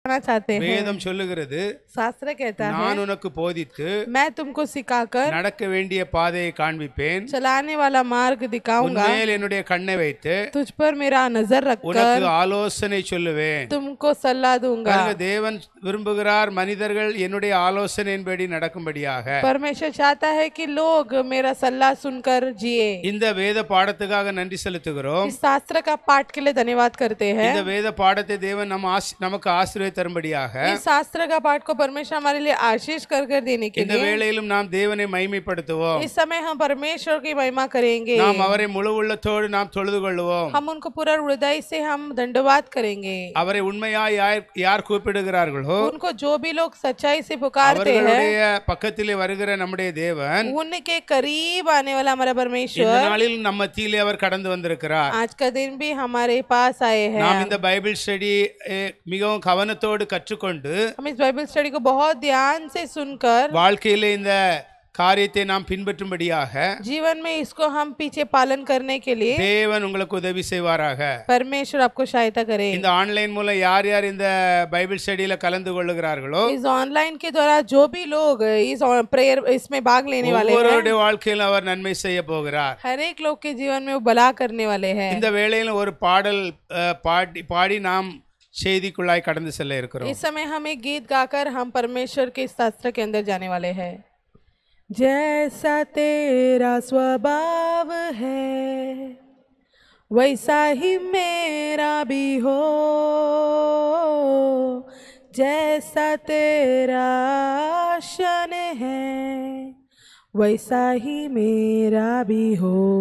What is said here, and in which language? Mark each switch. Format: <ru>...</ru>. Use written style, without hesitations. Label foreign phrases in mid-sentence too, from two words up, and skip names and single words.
<hi>चाहते हैं।</hi> <ta>வேதம் சொல்லுகிறது,</ta> <hi>शास्त्र कहता है</hi> <ta>நான் உனக்கு போதித்து</ta> <hi>मैं तुमको सिखाकर</hi> <ta>நடக்க வேண்டிய பாதையை காண்பிப்பேன்,</ta> <hi>चलाने वाला मार्ग दिखाऊंगा,</hi> <ta>உன்மேல் என்னுடைய கண்ணை வைத்து</ta> <hi>तुझ पर मेरा नजर रखकर</hi> <ta>உனக்கு ஆலோசனை சொல்லுவேன்.</ta> <hi>तुमको सलाह दूंगा।</hi> <ta>பாருங்க, தேவன் விரும்புகிறார் மனிதர்கள் என்னுடைய ஆலோசனையின்படி நடக்கும்படியாக।</ta> <hi>परमेश्वर चाहता है कि लोग मेरा सलाह सुनकर जिए।</hi> <ta>இந்த வேத பாடத்துக்காக நன்றி செலுத்துகிறோம்।</ta> <hi>इस शास्त्र का पाठ के लिए धन्यवाद करते हैं।</hi> <ta>இந்த வேத பாடத்தை தேவன் நமக்கு ஆசீர்வாதம் தரும்படியாக,</ta> <hi>इस शास्त्र का पाठ को परमेश्वर हमारे लिए आशीष कर देने के</hi> <ta>இந்த</ta> <hi>लिए</hi> <ta>வேளையிலும் நாம் தேவனை மகிமைப்படுத்துவோம்।</ta> <hi>इस समय हम परमेश्वर की महिमा करेंगे।</hi> <ta>நாம் அவரை முழு உள்ளத்தோடு நாம் தொழுது கொள்வோம்।</ta> <hi>हम उनको पूरा हृदय से हम धन्यवाद करेंगे।</hi> <ta>அவரை உண்மையாய் யார் கூப்பிடுகிறார்களோ,</ta> <hi>उनको जो भी लोग सच्चाई से पुकारते हैं,</hi> <ta>அவர்களுடைய பக்கத்திலே வருகிற நம்முடைய தேவன்,</ta> <hi>उनके करीब आने वाला हमारा</hi> <ta>இந்த</ta> <hi>परमेश्वर</hi> <ta>நாளில் நம்ம மத்தியிலே அவர் கடந்து வந்திருக்கிறார்।</ta> <hi>आज का दिन भी हमारे पास आए हैं।</hi> <ta>நாம் இந்த</ta> <en>Bible study</en> <ta>மிகவும் கவனத்தோடு கற்றுக்கொண்டு</ta> <hi>हम इस</hi> <en>Bible study</en> <hi>को बहुत ध्यान से सुनकर</hi> <ta>வாழ்க்கையிலே இந்த காரியத்தை நாம் பின்பற்றும்படியாக</ta> <hi>जीवन में इसको हम पीछे पालन करने के लिए</hi> <ta>தேவன் உங்களுக்கு உதவி செய்வாராக।</ta> <hi>परमेश्वर आपको सहायता करे।</hi> <ta>இந்த ஆன்லைன் மூலம் யார் யார் இந்த பைபிள் ஸ்டடியில கலந்து கொள்ளுகிறார்களோ,</ta> <hi>इस ऑनलाइन के द्वारा जो भी लोग इस प्रेयर इसमें भाग लेने वाले हैं,</hi> <ta>ஒவ்வொருவருடைய வாழ்க்கையில் அவர் நன்மை செய்ய போகிறார்।</ta> <hi>हर एक लोग के जीवन में वो भला करने वाले हैं।</hi> <ta>இந்த வேளையில் ஒரு பாடல் பாடி நாம் செய்திக்குள்ளாய் கடந்து செல்ல இருக்கிறோம்।</ta> <hi>इस समय हम एक गीत गाकर हम परमेश्वर के शास्त्र के अंदर जाने वाले हैं। जैसा तेरा स्वभाव है वैसा ही मेरा भी हो, जैसा तेरा शन है वैसा ही मेरा भी हो,</hi>